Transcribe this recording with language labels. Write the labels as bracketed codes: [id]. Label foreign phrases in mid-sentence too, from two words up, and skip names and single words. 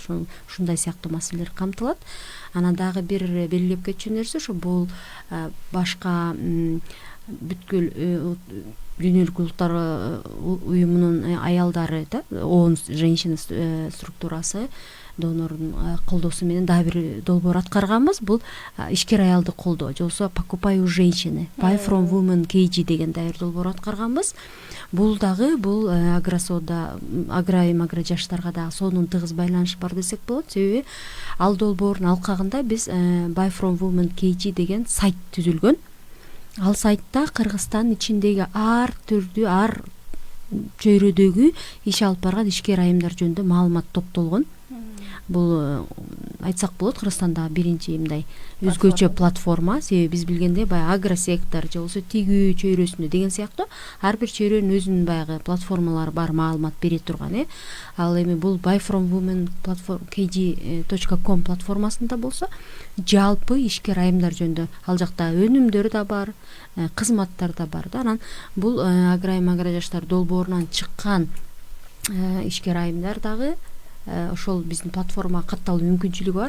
[ky] Ушундай сыяктуу маселелер камтылат. Анан дагы бир белгилеп кетчү нерсе ошо бул башка бүткүл дүйнөлүк улуттар уюмунун аялдары да, ООН женщина структурасы донордун колдоосу менен дагы бир долбоор аткарганбыз. Бул ишкер аялды колдоо, же болбосо покупай у женщины, buy from women KG деген дагы бир долбоор аткарганбыз. Бул дагы агросода, агрожаштарга дагы сонун тыгыз байланышы бар десек болот. Себеби ал долбоордун алкагында биз buy from women KG деген сайт түзүлгөн. Ал сайтта Кыргызстан ичиндеги ар түрдүү, ар чөйрөдөгү иш алып барган ишкер айымдар жөнүндө маалымат топтолгон. Бул айтсак болот Кыргызстандагы биринчи мындай өзгөчө платформа. Себеби биз билгендей баягы агросектор же болбосо тигүү чөйрөсүндө деген сыяктуу ар бир чөйрөнүн өзүнүн баягы платформалары бар, маалымат бере турган. Ал эми бул buy from women kg.com платформасында болсо жалпы ишкер айымдар жөнүндө ал жакта өнүмдөр да бар, кызматтар да бар да. Анан бул аграйым агрожаштар долбоорунан чыккан ишкер айымдар дагы ошол биздин платформага катталуу мүмкүнчүлүгү бар.